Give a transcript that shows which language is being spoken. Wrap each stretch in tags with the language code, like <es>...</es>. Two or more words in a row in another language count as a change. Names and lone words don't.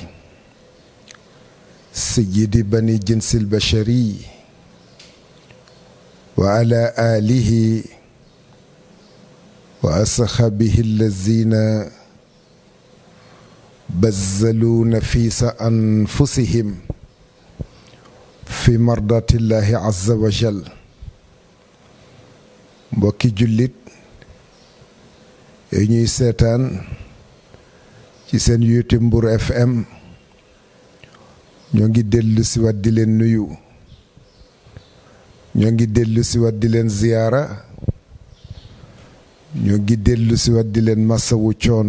<ar>سيد بني جنس البشري وعلى آله وأصحابه الذين بذلوا نفيس أنفسهم في مرضاة الله عز وجل.</ar> <wo>mbokki jullit yi ñuy seetaan ci seen YouTube Mbour FM ñoo ngi dellu si waat di leen nuyu, ñoo ngi dellu si waat di leen ziyaara, ñoo ngi dellu si waat di leen masawu coono.</wo>